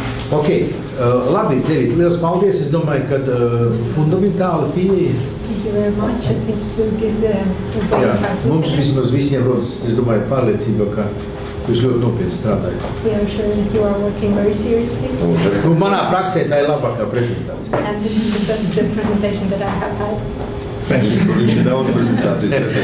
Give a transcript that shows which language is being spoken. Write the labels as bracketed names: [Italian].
[Latvian] Ok, labi, David, liels paldies. Es domāju, ka fundamentāli pieeja. [English] Thank you very much. I think it's a good [Latvian] Jā, mums vismaz visiem rodas, es domāju, pārliecība, ka jūs ļoti nopietni strādājat. [English] We are sure that you are working very seriously. [Latvian] Manā praksē tā ir labākā prezentācija. [English] And this is the best presentation that I have had. [Latvian] Viņš ir daudz prezentācijas.